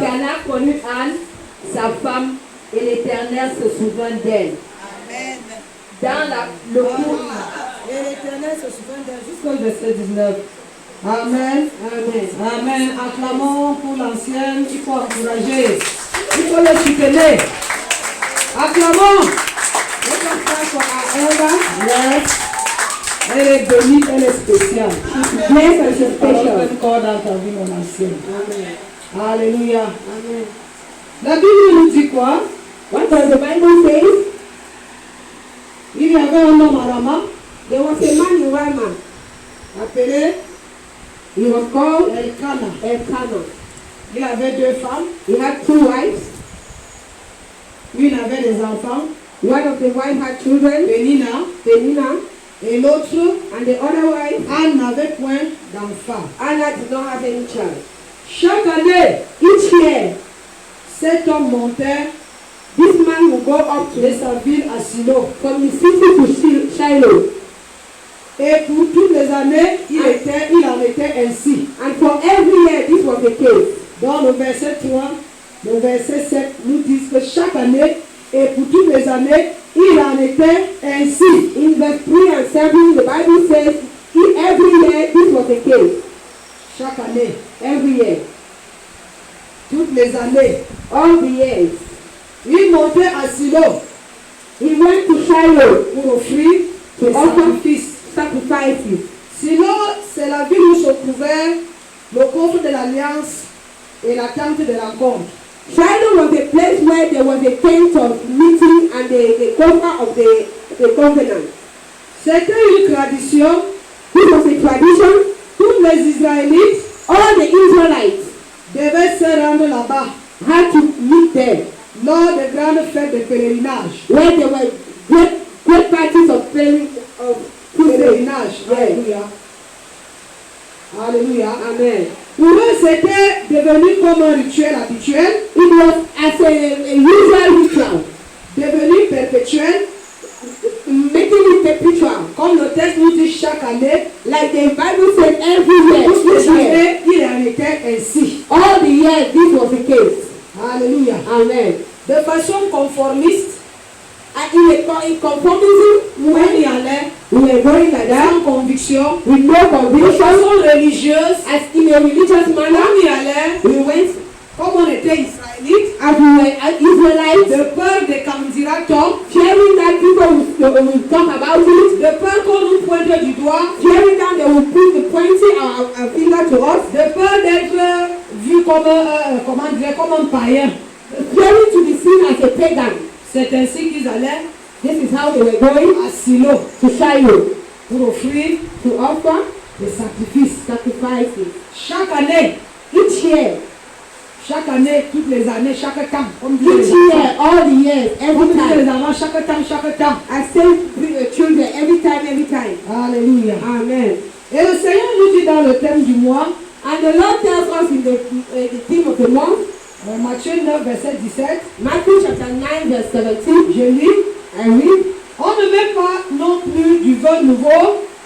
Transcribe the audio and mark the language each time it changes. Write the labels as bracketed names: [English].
[French] Elkana connut Anne, sa femme, et l'Éternel se souvint d'elle. Amen. Dans le cours. Et l'Éternel se souvint d'elle jusqu'au verset 19. Amen. Amen. Amen. Acclamons pour l'ancienne. Il faut encourager. Il faut le soutenir. Acclamons. [English] Let us clap for our elder. Yes. [French] Elle est bénie, elle est spéciale. [English] Blessed and [French] Alors, [English] special. [French] fais corps dans ta vie, mon ancienne. Amen. Alléluia. Amen. La Bible nous dit quoi? [English] What does the Bible say? [French] Il y avait un homme à Rama [English] There was a man in Rama. [French] appelé [English] He was called [French] Elkana. [English] Elkanah. [French] Il avait 2 femmes. [English] He had 2 wives. [French] Une avait des enfants, [English] One of the wives had children, [French] Pénina, [English] Penina, [French] et l'autre, [English] and the other wife, [French] Anne, n'avait point d'enfant. [English] Anna, did not have any child. [French] Chaque année, [English] Each year, [French] cet homme montait [English] this man would go up [French] de [English] to [French] sa ville à Silo. [English] from the city to Shiloh. [French] Et pour toutes les années, il en était ainsi. [English] And for every year, this was the case. [French] Dans le verset 3, le verset 7 nous dit que chaque année, et pour toutes les années, il en était ainsi. [English] In verse 3 and 7, the Bible says, every year, this was the case. [French] Chaque année, [English] Every year. [French] toutes les années. [English] All the years. [French] Il montait à Silo [English] He went to Shiloh [French] pour offrir [English] to [French] des [English] offer [French] sacrifices. [English] sacrifices. [French] Silo, c'est la ville où se trouvait le coffre de l'Alliance et la tente de la compte. [English] Shiloh was a place where there was a tent of meeting and the coffer of the covenant. [French] C'était une tradition. [English] This was a tradition. [French] Tous les Israélites [English] All the Israelites [French] devaient se rendre là-bas [English] had to meet there, [French] lors des grandes fêtes de pèlerinage. [English] where there were great parties of praying of crusade. [French] Pèlerinage. [English] Yeah. [French] Alléluia. Alléluia. Amen. Pour eux, c'était devenu comme un rituel habituel, [English] It was as a usual ritual, [French] devenu perpétuel, [English] making it perpetual. [French] comme le texte nous dit chaque année. [English] Like the Bible said, every year, [French] Toutes les [English] each year, [French] années, il en était ainsi. [English] all the years, this was the case. [French] Alléluia. Amen. De façon conformiste, [English] And in conformism, [French] on y allait [English] we were going like that, [French] sans conviction. [English] with no [French] De [English] conviction, [French] façon religieuse, [English] as in a religious manner. [French] on y allait [English] We went [French] comme on était israélite, [English] as we were Israelites, [French] de peur de candidatons, [English] fearing that people will talk about it, [French] de peur qu'on nous pointe du doigt, [English] fearing that they will put the pointing our finger to us, [French] de peur d'être vu comme comme un païen. [English] fearing to be seen as a pagan. [French] C'est ainsi qu'ils allaient [English] This is how they were going [French] à Silo [English] to Shiloh [French] pour offrir [English] to offer [French] des sacrifices. [English] sacrifices. [French] Chaque année, [English] Each year, [French] toutes les années, chaque temps, comme disent [English] each [French] les enfants. [English] year, all the years, [French] Comme [English] every [French] disent les [English] time. [French] enfants, chaque temps. [English] I say children every time. [French] Alléluia. Amen. Et le Seigneur nous dit dans le thème du mois, [English] And the Lord tells us in the theme of the month, [French] Matthieu 9, verset 17, [English] Matthew chapter 9, verse 17, [French] je lis, [English] I read, [French] on ne met pas non plus du vin nouveau